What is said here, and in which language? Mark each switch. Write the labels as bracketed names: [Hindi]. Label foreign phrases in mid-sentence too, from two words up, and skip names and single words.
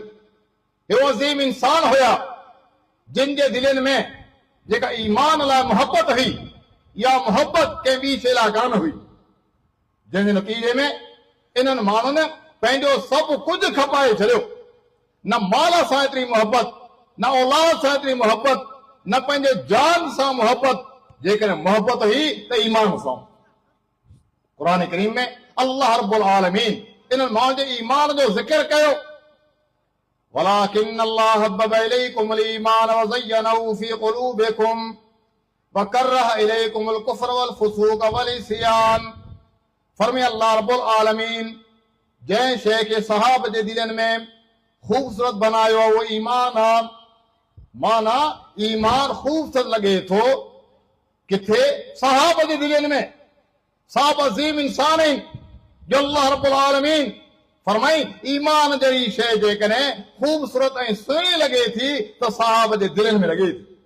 [Sindhi] हे अज़ीम इंसान हुया जिन जे दिलनि में जेका ईमान लाइ मोहबत हुई, या मोहबत कंहिं ॿी शइ लाइ कान हुई, जंहिंजे नतीजे में इन्हनि माण्हुनि पंहिंजो सभु कुझु खपाए छॾियो। न माल सां एतिरी मोहबत, न औलाद सां एतिरी मोहबत, न पंहिंजे जान सां मोहबत, जेकॾहिं मोहबत हुई त ईमान सां। क़ुरान करीम में अल्लाह [Arabic] رب العالمين [Sindhi] इन्हनि माण्हुनि जे ईमान जो ज़िक्र कयो। [Arabic] ولكن الله حبب إليكم الإيمان وزينه في قلوبكم وكره إليكم الكفر والفسوق والعصيان. [Sindhi] फरमाए अल्लाह [Arabic] رب العالمين [Sindhi] जंहिं शइ खे सहाब जे दिलनि में ख़ूबसूरत बनायो आहे उहो ईमान आहे। माना ईमान ख़ूबसूरत लॻे थो किथे? सहाब जे दिलनि में। साहब अज़ीम इंसान आहिनि जो अल्लाह [Arabic] رب العالمين [Sindhi] फरमाई ईमान जहिड़ी शइ जेकॾहिं ख़ूबसूरत ऐं सुहिणी लॻे थी त सहाब जे दिलनि में लॻे थी।